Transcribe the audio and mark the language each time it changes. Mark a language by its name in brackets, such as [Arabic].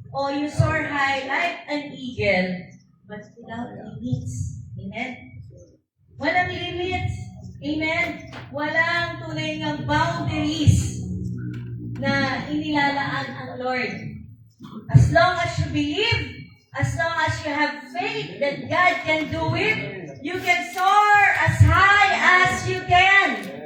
[English] O you soar high like an eagle, but without limits. [Filipino] Amen? Walang limits. Amen? Walang tunay ng boundaries na inilalaan ang Lord. [English] As long as you believe, as long as you have faith that God can do it, you can soar as high as you can.